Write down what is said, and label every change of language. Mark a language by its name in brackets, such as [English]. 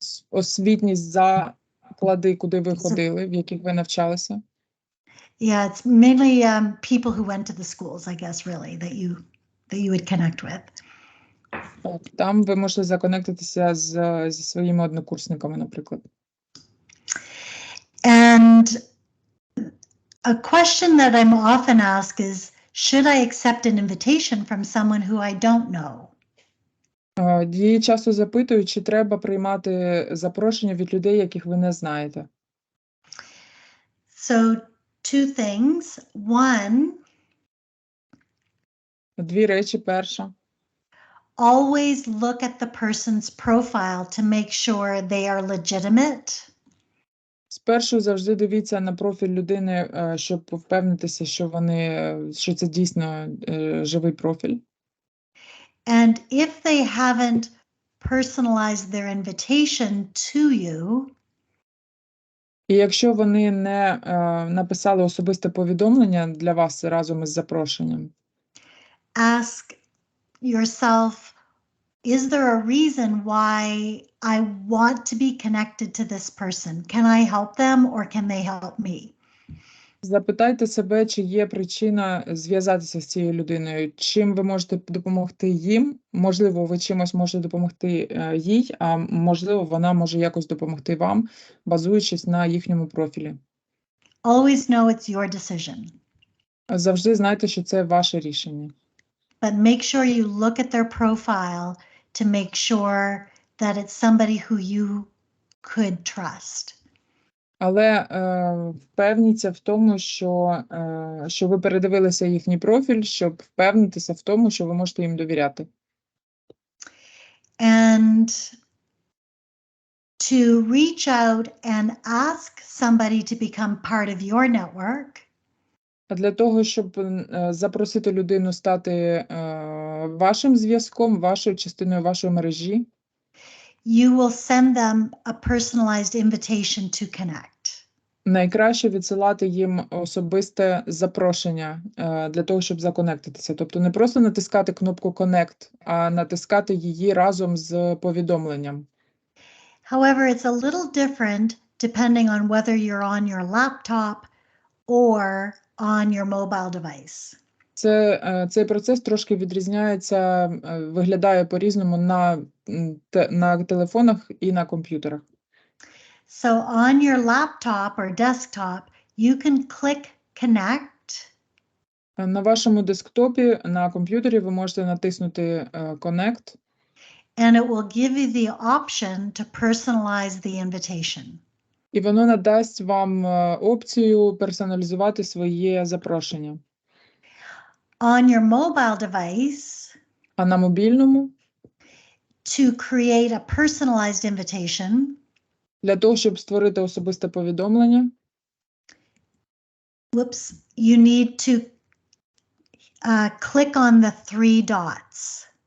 [Ukrainian] Освітні заклади, куди ви ходили, в яких ви навчалися. [English] Yeah, it's mainly people who went to the schools, I guess, really, that you would connect with. [Ukrainian] Там ви можете законектитися зі своїми однокурсниками, наприклад. [English] And a question that I'm often asked is, should I accept an invitation from someone who I don't know? [Ukrainian] Її часто запитують, чи треба приймати запрошення від людей, яких ви не знаєте. [English] So, two things. One, [Ukrainian] Дві речі. Перша. [English] always look at the person's profile to make sure they are legitimate. [Ukrainian] Спершу завжди дивіться на профіль людини, щоб впевнитися, що це дійсно живий профіль. [English] And if they haven't personalized their invitation to you, [Ukrainian] І якщо вони не написали особисте повідомлення для вас разом із запрошенням, [English] ask yourself, is there a reason why I want to be connected to this person? Can I help them or can they help me? [Ukrainian] запитайте себе, чи є причина зв'язатися з цією людиною, чим ви можете допомогти їм, можливо, ви чимось можете допомогти їй, а можливо, вона може якось допомогти вам, базуючись на їхньому профілі. [English] Always know it's your decision. [Ukrainian] Завжди знайте, що це ваше рішення. [English] But make sure you look at their profile to make sure that it's somebody who you could trust. [Ukrainian] Але впевніться в тому, що ви передивилися їхній профіль, щоб впевнитися в тому, що ви можете їм довіряти. [English] And to reach out and ask somebody to become part of your network, [Ukrainian] А для того, щоб запросити людину стати вашим зв'язком, вашою частиною вашої мережі, [English] you will send them a personalized invitation to connect. [Ukrainian] найкраще відсилати їм особисте запрошення для того, щоб законектитися. Тобто не просто натискати кнопку Connect, а натискати її разом з повідомленням. [English] However, it's a little different depending on whether you're on your laptop or on your mobile device. [Ukrainian] Цей процес трошки відрізняється, виглядає по-різному на телефонах і на комп'ютерах. [English] So on your laptop or desktop, you can click connect. [Ukrainian] На вашому десктопі, на комп'ютері ви можете натиснути Connect, [English] And it will give you the option to personalize the invitation. [Ukrainian] і воно надасть вам опцію персоналізувати своє запрошення. [English] On your mobile device, [Ukrainian] А на мобільному, [English] to create a personalized invitation, [Ukrainian] для того, щоб створити особисте повідомлення, [English] you need to click on the 3 dots.